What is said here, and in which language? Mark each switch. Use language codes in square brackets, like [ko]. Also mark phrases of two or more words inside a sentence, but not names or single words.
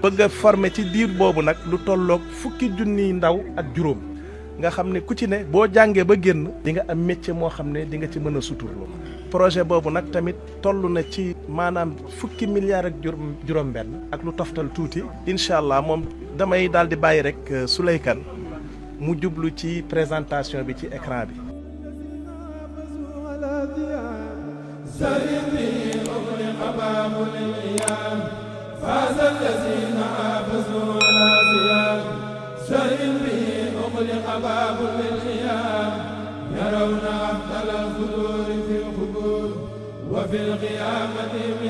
[wo] bëgg a former ci diir boobu nag lu tolloog 1000 junniy ndaw ak juróom nga xam ne ku ci ne boo jàngee ba génn di nga am métier moo xam ne di nga ci mën a suturlu. projet boobu nag tamit toll na ci maanaam 10 milliards ak juróom-benn ak lu toftal tuuti. [ar] إن شاء الله [wo] moom damay daal di bàyyi rek Souley Kane mu jublu ci présentation bi ci écran bi. [ar] سرني أغلق باب الأيام فاز الذين حافظوا على صيام سرني أغلق باب الأيام يرون أفضل الفطور في القبور وفي القيامة من